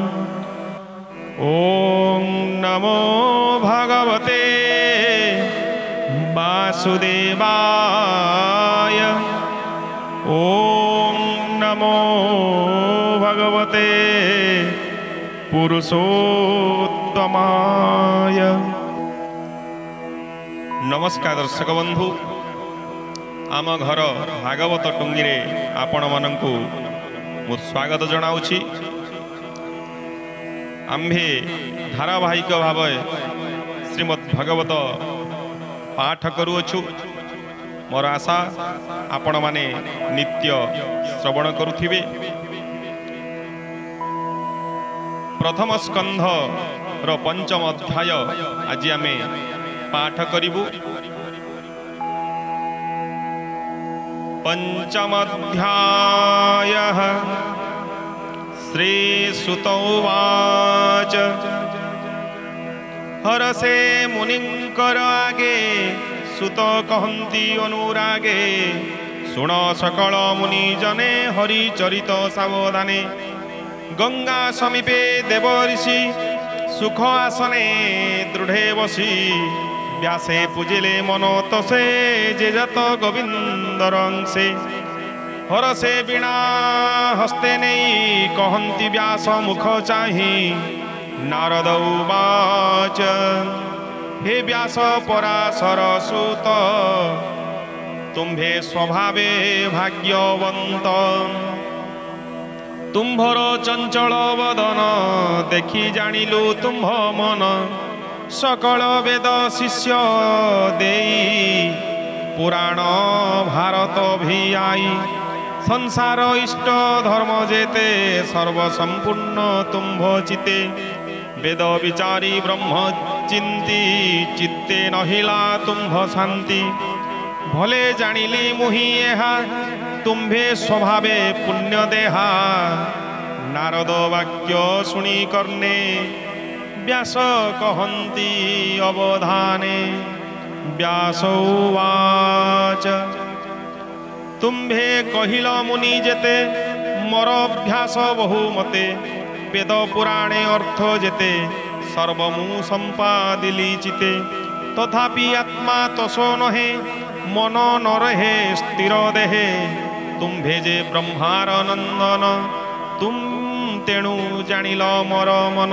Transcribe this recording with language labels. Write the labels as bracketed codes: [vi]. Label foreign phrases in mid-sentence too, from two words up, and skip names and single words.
[sa] ॐ नमो भगवते वासुदेवाय। ॐ नमो भगवते पुरुषोत्तमाय। [or] ନମସ୍କାର ଦର୍ଶକ ବନ୍ଧୁ, ଆମ ଘର ଭାଗବତ ଟୁଙ୍ଗି ରେ ଆପଣ ମାନଙ୍କୁ ମୁଁ ସ୍ୱାଗତ ଜଣାଉଛି। ଆମ୍ଭେ ଧାରାବାହିକ ଭାବ ଶ୍ରୀମଦ୍ ଭାଗବତ ପାଠ କରୁଅଛୁ। ମୋର ଆଶା ଆପଣ ମାନେ ନିତ୍ୟ ଶ୍ରବଣ କରୁଥିବେ। ପ୍ରଥମ ସ୍କନ୍ଧ ରୁ ପଞ୍ଚମ ଅଧ୍ୟାୟ ଆଜି ଆମେ ପାଠ କରିବୁ। ପଞ୍ଚମ ଅଧ୍ୟାୟ ଶ୍ରୀ ସୁତ ଉବାଚ। ହରଷେ ମୁନିଙ୍କର ଆଗେ ସୁତ କହନ୍ତି ଅନୁରାଗେ। ଶୁଣ ସକଳ ମୁନି ଜନେ ହରି ଚରିତ ସାବଧାନେ। ଗଙ୍ଗା ସମୀପେ ଦେବ ଋଷି ସୁଖ ଆସନେ ଦୃଢ଼େ ବସି। ବ୍ୟାସେ ପୂଜିଲେ ମନ ତୋଷେ ଯେ ଜାତ ଗୋବିନ୍ଦର ଅଂଶେ। ହରଷେ ବୀଣା ହସ୍ତେ ନାହିଁ କହନ୍ତି ବ୍ୟାସ ମୁଖ ଚାହିଁ। ନାରଦ ଉବାଚ ହେ ବ୍ୟାସ ପରାଶର ସୁତ। ତୁମ୍ଭେ ସ୍ୱଭାବେ ଭାଗ୍ୟବନ୍ତ। ତୁମ୍ଭର ଚଞ୍ଚଳ ବଦନ ଦେଖି ଜାଣିଲୁ ତୁମ୍ଭ ମନ। ସକଳ ବେଦ ଶିଷ୍ୟ ଦେଇ ପୁରାଣ ଭାରତ ଭିଆଇ। ସଂସାର ଇଷ୍ଟ ଧର୍ମ ଯେତେ ସର୍ବସମ୍ପୂର୍ଣ୍ଣ ତୁମ୍ଭ ଚିତ୍ତେ। ବେଦ ବିଚାରି ବ୍ରହ୍ମ ଚିନ୍ତି ଚିତ୍ତେ ନହିଲା ତୁମ୍ଭ ଶାନ୍ତି। ଭଲେ ଜାଣିଲି ମୁହିଁ ଏହା ତୁମ୍ଭେ ସ୍ୱଭାବେ ପୁଣ୍ୟ ଦେହା। ନାରଦ ବାକ୍ୟ ଶୁଣି କର୍ଣ୍ଣେ ବ୍ୟାସ କହନ୍ତି ଅବଧାନେ। ବ୍ୟାସ ଉବାଚ ତୁମ୍ଭେ କହିଲ ମୁନି ଯେତେ ମୋର ଅଭ୍ୟାସ ବହୁମତେ। ବେଦ ପୁରାଣେ ଅର୍ଥ ଯେତେ ସର୍ବମୁଁ ସମ୍ପାଦିଲି ଚିତ୍ତେ। ତଥାପି ଆତ୍ମା ତୋଷ ନୋହେ ମନ ନ ରହେ ସ୍ଥିର ଦେହେ। ତୁମ୍ଭେ ଯେ ବ୍ରହ୍ମାର ନନ୍ଦନ ତୁମ ତେଣୁ ଜାଣିଲ ମୋର ମନ।